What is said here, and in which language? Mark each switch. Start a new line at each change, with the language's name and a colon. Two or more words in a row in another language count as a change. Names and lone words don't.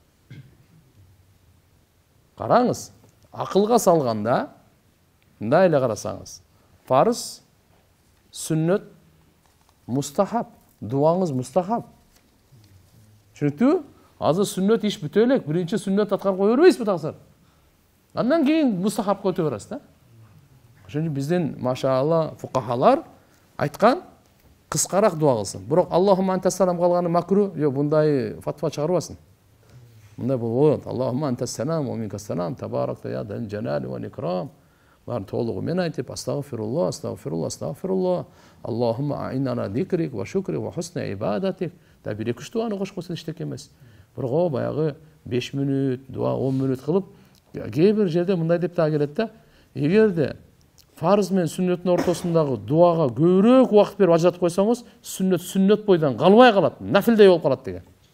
Kyrgyz: Караңыз, акылга салганда мындай эле карасаңыз, фарыз, сүннөт, мустахаб, дуаңыз мустахаб. Түшүнүктүбү? Азыр сүннөт иш бүтө элек, биринчи сүннөт аткарып кое бербейсизби таксыр? Андан кийин мустахабка өтө берасыз да. Ошон үчүн биздин машаалла фукахалар айткан, кыскараак дуа кылсын. Бирок
Arabic: اللهم أنت السلام
Kyrgyz: калганы макру, мындай фатва чыгарбасын. Мындай болот.
Arabic: اللهم أنت السلام ومنك السلام, تباركت يا ذا الجلال والإكرام.
Kyrgyz: Барын толугу мен айтып, астагфируллах.
Arabic: اللهم أعني على ذكرك وشكرك وحسن عبادتك.
Kyrgyz: Да бир эки дуаны кошкосун иштек эмес. Бирок баягы 5 мүнөт, дуа 10 мүнөт кылып, кээ бир жерде мындай деп да келет да. Эгерде фарыз менен сүннөттүн ортосундагы дуага көбүрөөк убакыт берип ажыратып койсоңуз, сүннөт бойдон калбай калат, нафилдей болуп калат деген.